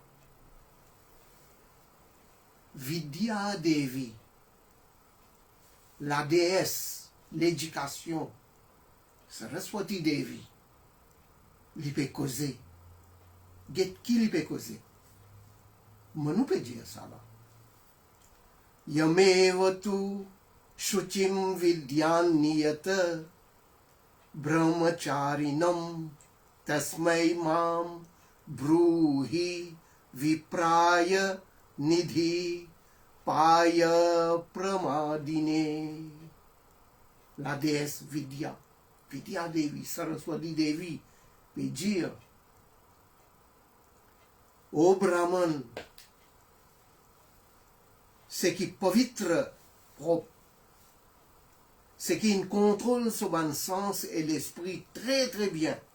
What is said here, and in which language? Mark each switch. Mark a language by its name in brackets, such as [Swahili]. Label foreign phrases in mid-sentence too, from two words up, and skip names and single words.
[French] Vidya Devi, la déesse, l'éducation, Saraswati Devi, il peut causer. Qui il peut causer? Manu peut dire ça là. [Sanskrit] यमेवतु शुचिं विद्यान् नियत ब्रह्मचारिणम् तस्मै मां ब्रूहि विप्राय निधि पाय प्रमादिने. [French] La déesse Vidya, Vidya Devi, Saraswati Devi, peut dire ô Brahman, ce qui est pavitre, propre, ce qui contrôle sur un sens et l'esprit très très bien.